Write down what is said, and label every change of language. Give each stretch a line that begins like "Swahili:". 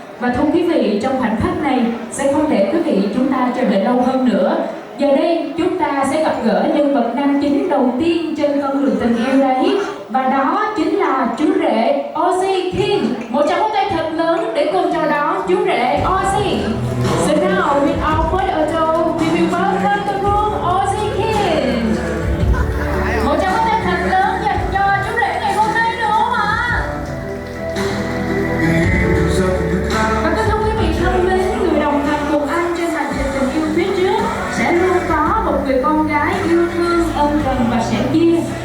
Vietnamese: Và thưa quý vị, trong khoảnh khắc này sẽ không để quý vị chúng ta chờ đợi lâu hơn nữa. Giờ đây chúng ta sẽ gặp gỡ nhân vật nam chính đầu tiên trên con đường tình yêu đấy, và đó chính là chú rể Ozzy King. Một tràng pháo tay thật lớn để cùng chào đón chú rể Ozzy.
English: So now, without further ado, we will welcome the groom Ozzy King.
Vietnamese: Một tràng pháo tay thật lớn dành cho chú rể ngày hôm nay nữa không ạ? Và thưa quý vị thân mến, người đồng hành cùng anh trên hành trình tình yêu phía trước sẽ luôn có một người con gái yêu thương, ân cần và sẻ chia.